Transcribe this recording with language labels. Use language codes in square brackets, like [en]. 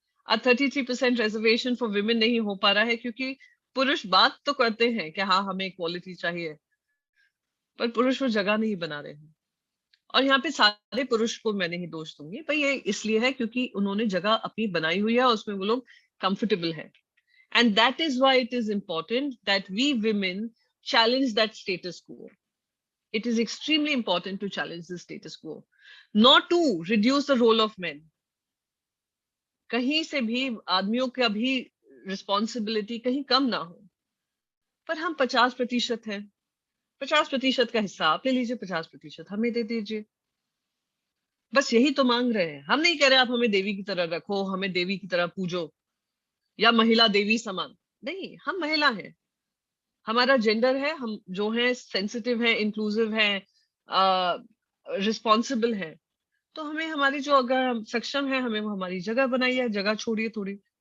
[hi] 33% [en] reservation for women [hi] नहीं हो पा रहा है क्योंकि पुरुष बात तो करते हैं कि हाँ हमें इक्वालिटी चाहिए, पर पुरुष वो जगह नहीं बना रहे हैं। और यहाँ पे सारे पुरुष को मैं नहीं दोष दूंगी, पर ये इसलिए है क्योंकि उन्होंने जगह अपनी बनाई हुई है, उसमें वो लोग कंफर्टेबल है। [en] And that is why it is important that we women challenge that status quo. It is extremely important to challenge the status quo, not to reduce the role of men. [hi] कहीं से भी आदमियों का भी responsibility कहीं कम ना हो, पर हम 50% हैं, 50% का हिस्सा आप ले लीजिए, 50% हमें दे दीजिए, बस यही तो मांग रहे हैं। हम नहीं कह रहे आप हमें देवी की तरह रखो, हमें देवी की तरह पूजो या महिला देवी समान, नहीं, हम महिला हैं, हमारा जेंडर है, हम जो है सेंसिटिव है, इंक्लूसिव है, रिस्पॉन्सिबल है, तो हमें हमारी जो, अगर हम सक्षम है, हमें हमारी जगह बनाई है, जगह छोड़िए थोड़ी।